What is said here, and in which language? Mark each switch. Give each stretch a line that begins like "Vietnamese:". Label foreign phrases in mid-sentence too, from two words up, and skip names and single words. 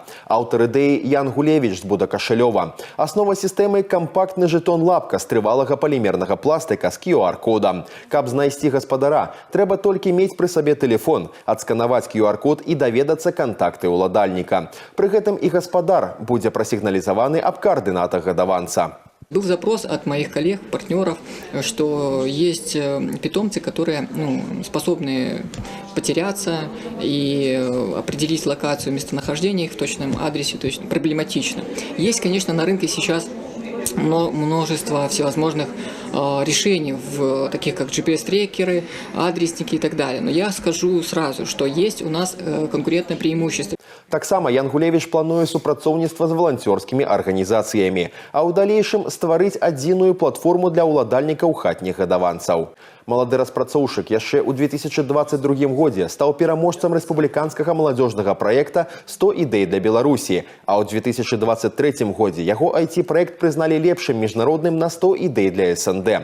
Belarusian: Аўтар ідэі Ян Гулевіч з Будакашалёва. Аснова сістэмы – кампактны жэтон-лапка з трывалага палімернага пластыка з QR-кодам. Каб знайсці гаспадара, трэба толькі мець пры сабе тэлефон, адсканаваць QR-код і даведацца кантакты ўладальніка. Пры гэтым і гаспадар будзе прасігналізаваны аб координатах гадаванца.
Russian: Был запрос от моих коллег, партнеров, что есть питомцы, которые способны потеряться и определить локацию местонахождения их в точном адресе, то есть проблематично. Есть, конечно, на рынке сейчас множество всевозможных решений, таких как GPS-трекеры, адресники и так далее. Но я скажу сразу, что есть у нас конкурентное преимущество.
Belarusian: Таксама Ян Гулевіч плануе супрацоўніцтва з валанцёрскімі арганізацыямі, а ў далейшым стварыць адзіную платформу для ўладальнікаў хатніх гадаванцаў. Малады распрацоўшчык яшчэ ў 2022 годзе стаў пераможцам рэспубліканскага маладзёжнага праекта «100 ідэй для Беларусі», а ў 2023 годзе яго IT-праект прызналі лепшым міжнародным на 100 ідэй для СНД.